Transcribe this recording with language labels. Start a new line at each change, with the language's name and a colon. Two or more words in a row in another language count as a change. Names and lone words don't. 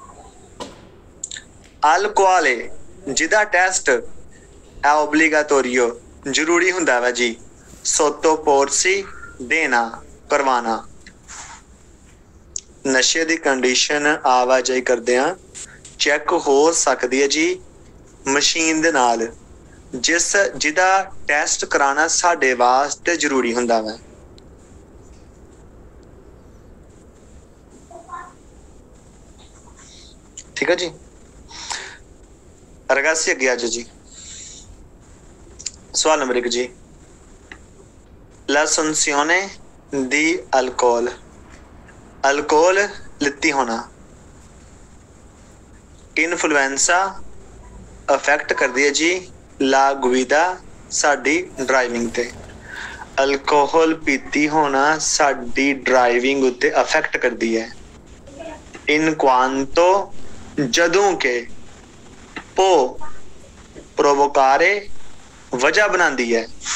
Punjabi: ਅਲਕੋਹਲ ਜਿਹਦਾ ਟੈਸਟ ਹੈ ਓਬਲੀਗਾਟੋਰੀਓ ਜ਼ਰੂਰੀ ਹੁੰਦਾ ਵਾ ਜੀ ਸੋਤੋਪੋਰਸੀ ਦੇਣਾ ਕਰਵਾਣਾ ਨਸ਼ੇ ਦੀ ਕੰਡੀਸ਼ਨ ਆਵਾਜਾਈ ਕਰਦਿਆਂ ਚੈੱਕ ਹੋ ਸਕਦੀ ਹੈ ਜੀ ਮਸ਼ੀਨ ਦੇ ਨਾਲ ਜਿਹਦਾ ਟੈਸਟ ਕਰਾਉਣਾ ਸਾਡੇ ਵਾਸਤੇ ਜ਼ਰੂਰੀ ਹੁੰਦਾ ਵਾ ਠੀਕ ਹੈ ਜੀ ਰਗਾਸੀ ਅੱਗੇ ਆ ਜਾਓ ਜੀ ਸਵਾਲ ਨੰਬਰ 1 ਜੀ
Italian: l'assunzione di
Punjabi: alcol ਲਿੱਤੀ ਹੋਣਾ ਇਨਫਲੂਐਂਸਾ ਅਫੈਕਟ ਕਰਦੀ ਹੈ ਜੀ
Italian: la guida
Punjabi: ਸਾਡੀ ਡਰਾਈਵਿੰਗ ਤੇ ਅਲਕੋਹਲ ਪੀਤੀ ਹੋਣਾ ਸਾਡੀ ਡਰਾਈਵਿੰਗ ਉੱਤੇ ਅਫੈਕਟ ਕਰਦੀ ਹੈ
Italian: in quanto
Punjabi: ਜਦੋਂ ਕਿ
Italian: può provocare
Punjabi: ਵਜ੍ਹਾ ਬਣਾਉਂਦੀ ਹੈ